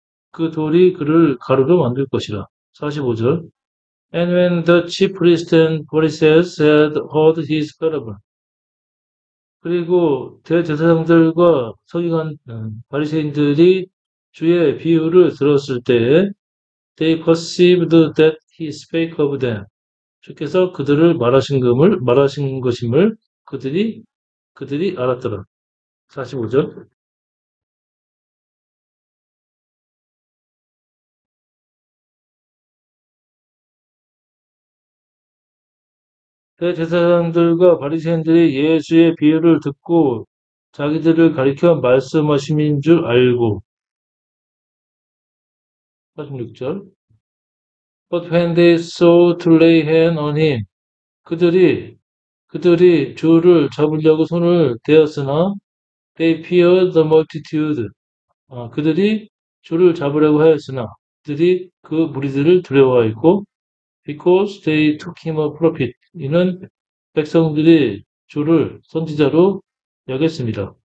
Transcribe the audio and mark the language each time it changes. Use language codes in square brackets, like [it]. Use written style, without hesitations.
[ko] 그 돌이 그를 가루로 만들 것이라. 45절. [en] And when the chief priests and Pharisees had heard his parable. [ko] 그리고 대제사장들과 서기관 바리새인들이 주의 비유를 들었을 때에 [en] they perceived that he spake of them. [ko] 주께서 그들을 말하신 것임을 그들이 알았더라. 45절. 대제사장들과 바리새인들이 예수의 비유를 듣고 자기들을 가리켜 말씀하심인 줄 알고 46절. [en] But when they sought to lay hand on him, [ko] 그들이 주를 잡으려고 손을 대었으나 [en] they feared the multitude. [ko] 그들이 주를 잡으려고 하였으나 그들이 그 무리들을 두려워하였고 [en] because they took him a prophet. [ko] 이는 백성들이 주를 선지자로 여겼습니다.